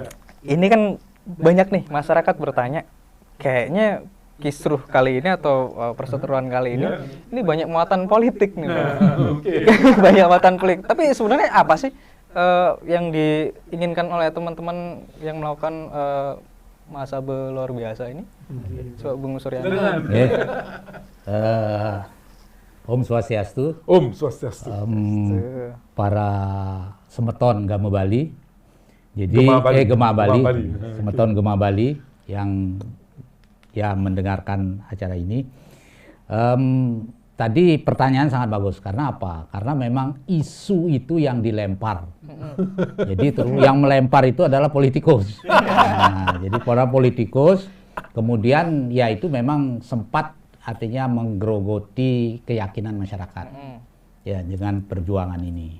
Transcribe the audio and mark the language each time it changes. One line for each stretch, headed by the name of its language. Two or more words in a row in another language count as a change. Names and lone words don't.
Indonesian: Ini kan banyak nih masyarakat bertanya, kayaknya kisruh kali ini atau perseteruan kali ini banyak muatan politik nih. Banyak muatan politik. Tapi sebenarnya apa sih yang diinginkan oleh teman-teman yang melakukan Mahasabah luar biasa ini? Coba Bung Surya.
Sanskrit: Om Swastiastu. Om Swastiastu.
Indonesian: Para semeton Gama Bali. Jadi Gema Bali. Semeton Gema Bali yang mendengarkan acara ini. Tadi pertanyaan sangat bagus. Karena apa? Karena memang isu itu yang dilempar. Jadi yang melempar itu adalah politikus. Nah, jadi para politikus kemudian ya itu memang sempat artinya menggerogoti keyakinan masyarakat ya dengan perjuangan ini.